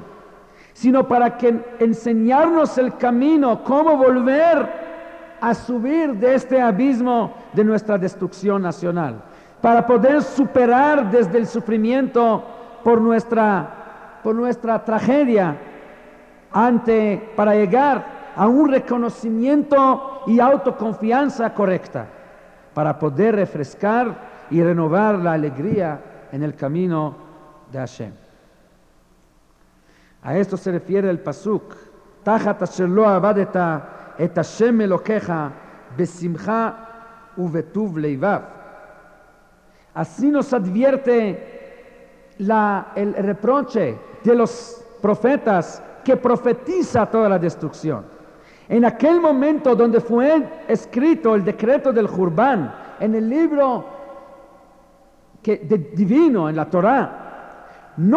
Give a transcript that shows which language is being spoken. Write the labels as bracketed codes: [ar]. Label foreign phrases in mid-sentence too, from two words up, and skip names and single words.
[es] sino para enseñarnos el camino, cómo volver a subir de este abismo de nuestra destrucción nacional, para poder superar desde el sufrimiento por nuestra tragedia, para llegar a un reconocimiento y autoconfianza correcta, para poder refrescar y renovar la alegría en el camino de Hashem. A esto se refiere el pasuk, [he] תחת אשר לא עבדת את השם אלהיך בשמחה ובטוב לבב. [es] Así nos advierte el reproche de los profetas que profetiza toda la destrucción. En aquel momento donde fue escrito el decreto del Jurban, en el libro divino, en la Torah, no